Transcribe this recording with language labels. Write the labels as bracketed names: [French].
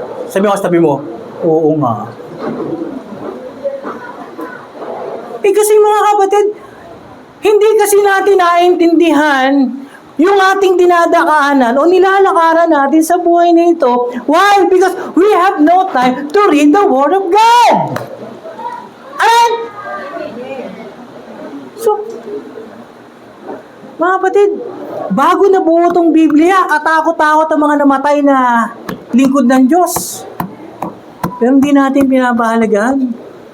[Filipino] Sabi mo, tabi mo, oo nga. Kasi mga kapatid, hindi kasi natin naiintindihan yung ating dinadaanan o nilalakaran natin sa buhay na ito. [English] Why? Because we have no time to read the Word of God. Amen? [Filipino] So, mga kapatid, bago nabuo tong Biblia, katakot-takot ang mga namatay na lingkod ng Diyos. Pero hindi natin pinapahalagaan.